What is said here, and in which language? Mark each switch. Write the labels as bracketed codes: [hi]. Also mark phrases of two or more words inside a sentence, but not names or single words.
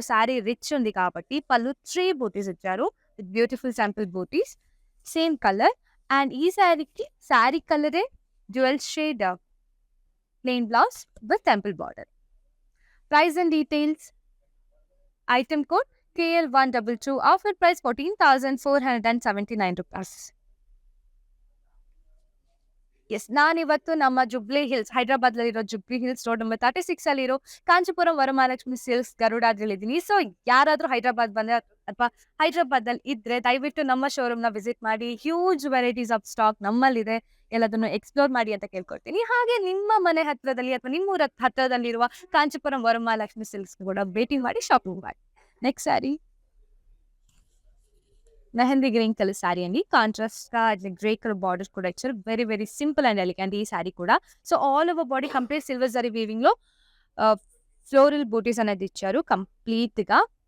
[en] Saree rich [te] ఉంది కాబట్టి పళ్ళు [en] 3 బూటీస్ ఇచ్చారు with beautiful temple booties, same colour. అండ్ ఈ శారీకి శారీ కలరే dual shade plain blouse with temple border. Price and details. Item code KL122, offer price 14,479 ರೂಪಾಯಿ. [kn] ಎಸ್, ನಾನಿವತ್ತು ನಮ್ಮ ಜುಬ್ಲಿ ಹಿಲ್ಸ್, ಹೈದರಾಬಾದ್ನಲ್ಲಿರೋ ಜುಬ್ಲಿ ಹಿಲ್ಸ್ ರೋಡ್ ನಂಬರ್ 36 ಅಲ್ಲಿರೋ ಕಾಂಚೀಪುರಂ ವರಮಹಾಲಕ್ಷ್ಮಿ ಸಿಲ್ಕ್ಸ್ ಗರುಡಾದ್ರಿಲಿದ್ದೀನಿ. ಸೊ ಯಾರಾದರೂ ಹೈದರಾಬಾದ್ ಬಂದ್ರೆ ಅಥವಾ ಹೈದರಾಬಾದಲ್ಲಿ ಇದ್ರೆ ದಯವಿಟ್ಟು ನಮ್ಮ ಶೋರೂಮ್ನ ವಿಸಿಟ್ ಮಾಡಿ. [en] Huge varieties of stock [kn] ನಮ್ಮಲ್ಲಿದೆ, ಎಲ್ಲದನ್ನು ಎಕ್ಸ್ಪ್ಲೋರ್ ಮಾಡಿ ಅಂತ ಕೇಳ್ಕೊಳ್ತೀನಿ. ಹಾಗೆ ನಿಮ್ಮ ಮನೆ ಹತ್ರದಲ್ಲಿ ಅಥವಾ ನಿಮ್ಮ ಊರ ಹತ್ರದಲ್ಲಿರುವ ಕಾಂಚೀಪುರಂ ವರಮಹಾಲಕ್ಷ್ಮಿ ಸಿಲ್ಕ್ಸ್ ಕೂಡ ಭೇಟಿ ಮಾಡಿ ಶಾಪಿಂಗ್ ಮಾಡಿ. [en] Next saree mehendi green colour saree అండి. contrast గా grey colour borders కూడా ఇచ్చారు. Very very simple and elegant [te] ఈ శారీ కూడా. [en] So all over body complete silver zari weaving లో floral booties అనేది ఇచ్చారు కంప్లీట్ గా.